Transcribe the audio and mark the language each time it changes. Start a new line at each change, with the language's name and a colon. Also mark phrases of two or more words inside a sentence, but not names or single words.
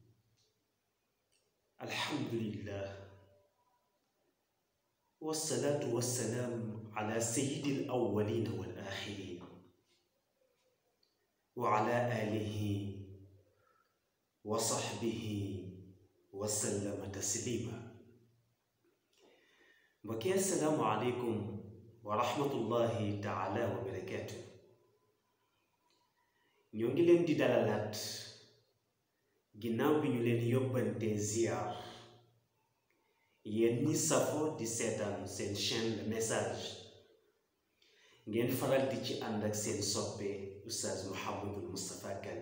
Arabic: الحمد لله والصلاة والسلام على سيد الأولين والآخرين وعلى آله وصحبه وسلم تسليما. بكي السلام عليكم ورحمة الله تعالى وبركاته.
Wolof: ñoo ngi leen di dalalaat ginnaaw bi ñu leen yóbbante ziar yéen ñi safoo di seetaan seen chaîne Le Message ngeen faral di ci ànd ak seen soppe Oustaz Mouhamadul Moustapha Kane.